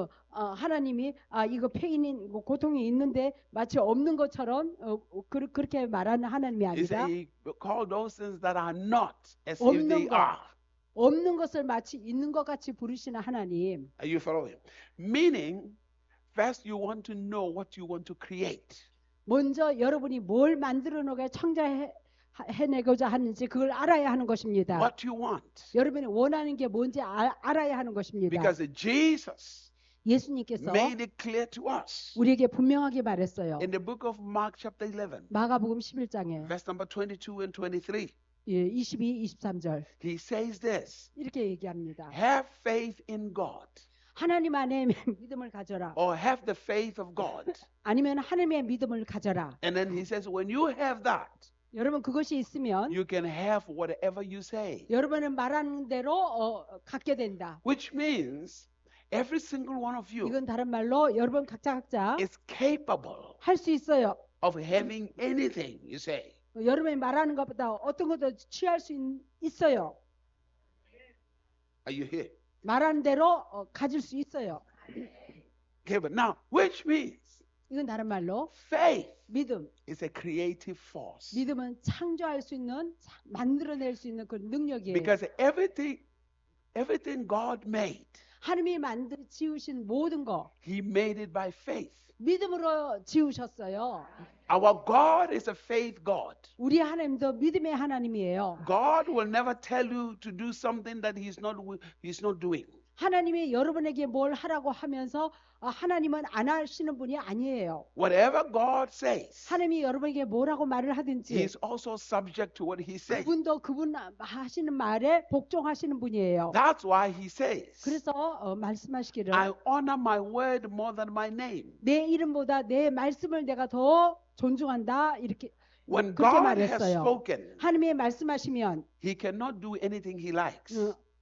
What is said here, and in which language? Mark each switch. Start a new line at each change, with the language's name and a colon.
Korean: 하나님이 이거 페인인 고통이 있는데 마치 없는 것처럼 그렇게 말하는 하나님이
English: He
Korean: 아니라
English: said He called those things that are not as if
Korean: 없는
English: they
Korean: 거.
English: are.
Korean: 없는 것을 마치 있는 것 같이 부르시는 하나님.
English: Are you following? Meaning, first you want to know what you want to create.
Korean: 먼저 여러분이 뭘 만들어내고 창조해내고자 하는지 그걸 알아야 하는 것입니다.
English: What you want.
Korean: 여러분이 원하는 게 뭔지 알아야 하는 것입니다.
English: Because Jesus
Korean: 예수님께서
English: made it clear to us
Korean: 우리에게 분명하게 말했어요.
English: in the book of Mark chapter 11,
Korean: 마가복음 11장에
English: verse number 22 and 23.
Korean: 22, 23절
English: He says this,
Korean: 이렇게 얘기합니다.
English: have faith in God
Korean: 하나님 안에 믿음을 가져라.
English: or have the faith of God.
Korean: 아니면 하나님의 믿음을 가져라.
English: And then he says, when you have that,
Korean: 여러분 그것이 있으면
English: you can have whatever you say.
Korean: 여러분은 말하는 대로 갖게 된다.
English: Which means every single one of you
Korean: 이건 다른 말로 여러분 각자
English: is capable
Korean: 할 수 있어요.
English: of having anything you say.
Korean: 여러분이 말하는 것보다 어떤 것도 취할 수 있어요.
English: Are you here?
Korean: 말하는 대로 가질 수 있어요.
English: Okay, but now, which means
Korean: 이건 다른 말로
English: faith
Korean: 믿음.
English: is a creative force.
Korean: 믿음은 창조할 수 있는 만들어낼 수 있는 그 능력이에요.
English: Because everything God made,
Korean: 하나님이 지으신 모든 거
English: He made it by faith.
Korean: 믿음으로 지으셨어요.
English: Our God is a faith God.
Korean: 우리 하나님도 믿음의 하나님이에요.
English: God will never tell you to do something that He's not doing.
Korean: 하나님이 여러분에게 뭘 하라고 하면서 하나님은 안 하시는 분이 아니에요.
English: Whatever God says,
Korean: 하나님이 여러분에게 뭐라고 말을
English: He
Korean: 하든지
English: is also subject to what He says.
Korean: 그분도 그분 하시는 말에 복종하시는 분이에요.
English: That's why He says,
Korean: 그래서 말씀하시기를
English: I honor my word more than my name.
Korean: 내 이름보다 내 말씀을 내가 더 존중한다. 이렇게
English: When
Korean: 그렇게
English: God has
Korean: 말했어요.
English: spoken,
Korean: 하나님이 말씀하시면
English: He cannot do anything He likes.